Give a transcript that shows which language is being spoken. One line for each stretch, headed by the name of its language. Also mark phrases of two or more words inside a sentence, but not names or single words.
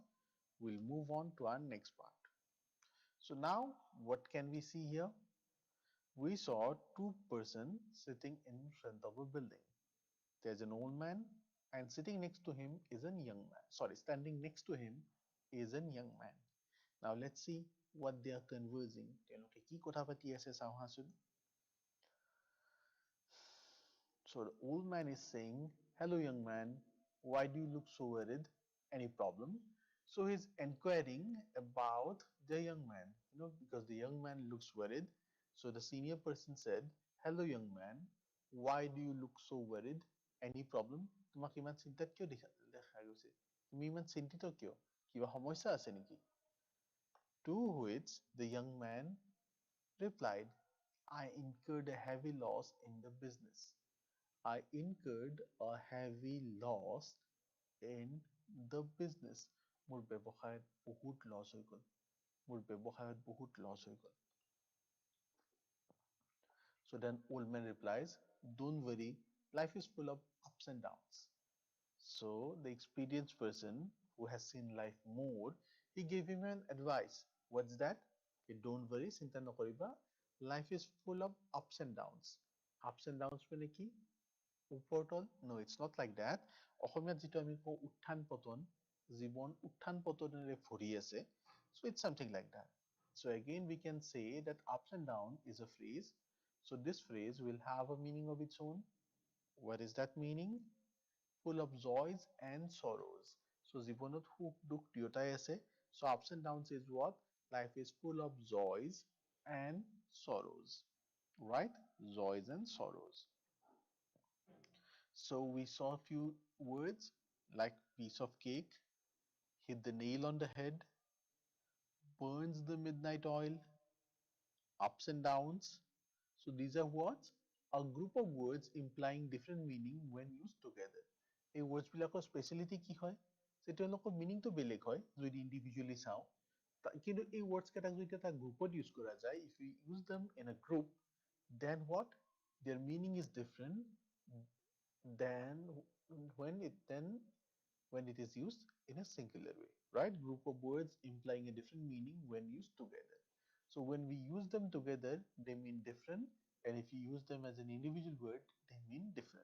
English: We'll move on to our next part. So now what can we see here? We saw two persons sitting in front of a building. There's an old man and sitting next to him is a young man. Sorry, standing next to him is a young man. Now let's see what they are conversing.
Assamese: তেওঁলোকে কি কথা পাতি আছে চাওঁ আহাচোন.
English: So the old man is saying, "Hello, young man. Why do you look so worried? Any problem?" So he's inquiring about the young man, because the young man looks worried. So the senior person said, "Hello, young man. Why do you look so worried? Any problem?"
Assamese: তোমাক ইমান চিন্তাত কিয় দেখা গৈছে? তুমি ইমান চিন্তিত কিয়? কিবা সমস্যা আছে নেকি?
English: To which the young man replied, "I incurred a heavy loss in the business. I incurred a heavy loss in the business."
Assamese: মোৰ ব্যৱসায়ত বহুত লছ হৈ গ'ল। মোৰ ব্যৱসায়ত বহুত লছ হৈ গ'ল।
English: So then old man replies, "Don't worry, life is full of ups and downs." So the experienced person who has seen life more, he gave him an advice. What's that? Don't worry,
Assamese: চিন্তা নকৰিবা.
English: Life is full of ups and downs. Ups and downs
Assamese: মানে কি? উপৰতল?
English: No, it's not like that.
Assamese: অসমীয়াত যিটো আমি কওঁ উত্থান পতন, জীৱন উত্থান পতনেৰে ভৰি আছে.
English: So it's something like that. So again we can say that ups and down is a phrase. So this phrase will have a meaning of its own. What is that meaning? Full of joys and sorrows.
Assamese: So জীৱনত সুখ দুখ দুয়োটাই আছে.
English: So ups and downs is what? Life is full of joys and sorrows. Right? Joys and sorrows. So we saw a few words like piece of cake, hit the nail on the head, burns the midnight oil, ups and downs. So these are words, a group of words implying different meaning when used together.
Assamese: এই words বিলাকৰ speciality কি হয়? যে তেওঁলোকৰ meaning তো বেলেগ হয় যদি individually চাওঁ। কিন্তু এই words কেইটাক যদি এটা গ্ৰুপত use কৰা যায়,
English: if we use them in a group, then what? Their meaning is different than when it is used in a singular way, right? Group of words implying a different meaning when used together. So when we use them together, they mean different, and if you use them as an individual word, they mean different.